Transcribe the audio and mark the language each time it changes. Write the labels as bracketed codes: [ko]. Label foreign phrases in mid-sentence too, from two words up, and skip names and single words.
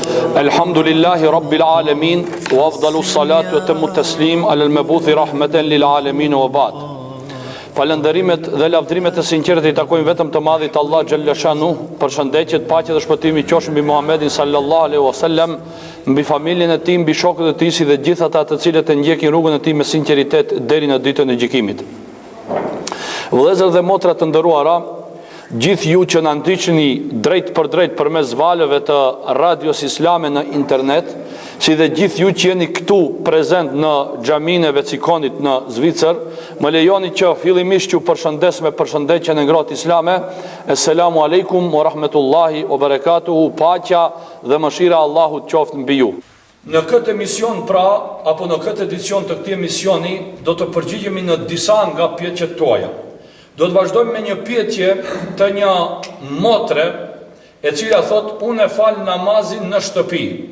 [ar] الحمد لله رب العالمين، وأفضل الصلاة وأتم التسليم على المبعوث رحمة للعالمين وبعد. [sq] Falënderimet dhe lavdrimet e sinqerta i takojnë vetëm të madhit Allah [ar] جل شأنه. [sq] Përshëndetjet, paqja dhe shpëtimi qofshin mbi Muhammedin [ar] صلى الله عليه وسلم, [sq] mbi familjen e tij, mbi shokët e tij si dhe gjithë ata të cilët e ndjekin rrugën e tij me sinqeritet deri në ditën e gjykimit. Vëllezër dhe motra të nderuara, gjithë ju që na ndiqni drejt për drejt përmes valëve të radios islame në internet, si dhe gjithë ju që jeni këtu prezent në xhaminë e Vecikonit në Zvicër, më lejoni që fillimisht ju përshëndes me përshëndetjen e ngrohtë islame. [ar] السلام عليكم ورحمة الله وبركاته, [sq] paqja dhe mëshira e Allahut qoftë mbi ju. Në këtë emision apo në këtë edicion të këtij emisioni do të përgjigjemi në disa nga pyetjet tuaja. Do të vazhdojmë me një pyetje të një motre e cila thot: unë e fal namazin në shtëpi.